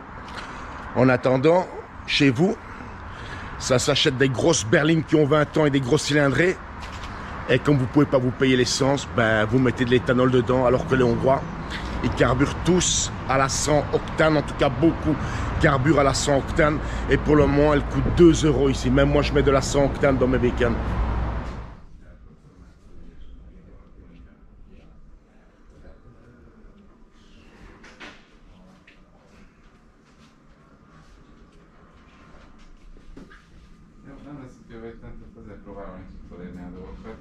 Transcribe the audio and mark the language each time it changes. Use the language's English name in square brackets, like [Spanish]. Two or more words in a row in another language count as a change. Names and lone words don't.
[French] En attendant, chez vous, ça s'achète des grosses berlines qui ont 20 ans et des grosses cylindrées. Et comme vous ne pouvez pas vous payer l'essence, bah vous mettez de l'éthanol dedans, alors que les Hongrois, ils carburent tous à la 100 octane, en tout cas beaucoup carburent à la 100 octane. Et pour le moment, elle coûte 2 € ici. Même moi, je mets de la 100 octane dans mes bécanes. [Hungarian] Nem lesz itt jövő héten, tehát azért próbálom is utolérni a dolgokat.